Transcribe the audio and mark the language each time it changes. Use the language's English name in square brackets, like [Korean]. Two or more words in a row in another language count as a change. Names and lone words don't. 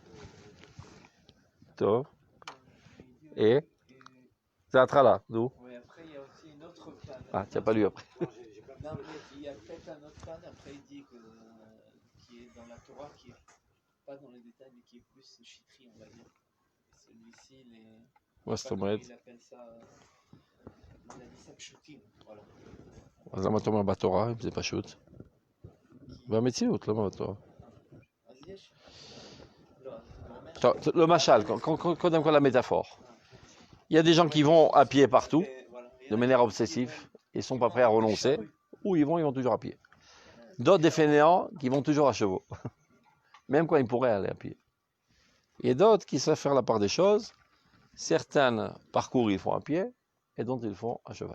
[Hebrew] טוב. Et זה ההתחלה, נו. [French] Oui, après, il y a aussi une autre panne. Ah, tu n'as pas lu après. Non, mais il y a peut-être un autre panne. Après, il dit que, qui est dans la Torah, qui est pas dans les détails, mais qui est plus chitri, on va dire. Celui-ci, [Hebrew] מה זאת אומרת? [French] il appelle ça, il a dit ça pshutim, voilà. [Hebrew] אז למה אתה אומר בתורה, אם זה פשוט? במציאות, למה בתורה? אז יש. לא, אז הוא אומר... טוב, le machal, קודם כל [French] la métaphore. Il y a des gens qui vont à pied partout, de manière obsessive, ils ne sont pas prêts à renoncer, ou ils vont toujours à pied. D'autres des fainéants qui vont toujours à chevaux, même quand ils pourraient aller à pied. Et d'autres qui savent faire la part des choses, certains parcours ils font à pied, et d'autres ils font à cheval.